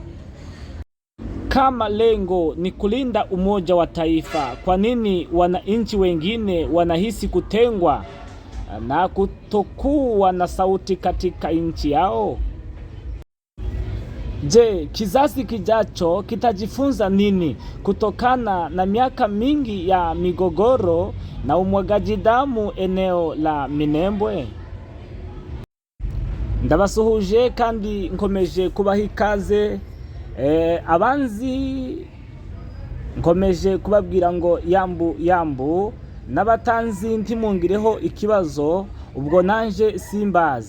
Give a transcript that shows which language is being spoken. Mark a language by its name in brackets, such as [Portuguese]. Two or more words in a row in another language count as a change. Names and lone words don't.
[Swahili] Kama lengo ni kulinda umoja wa taifa, kwa nini wananchi wengine wanahisi kutengwa na kutokuwa na sauti katika nchi yao? Je, kizazi kijacho kitajifunza nini kutokana na miaka mingi ya migogoro na umwagaji damu eneo la Minembwe? [Kinyarwanda] Ndabasuhuje kandi nkomeje kubaha ikaze. Abanzi nkomeje kubabwira ngo yambu n'abatanzi ntimungireho ikibazo, ubwo nanje simbazi.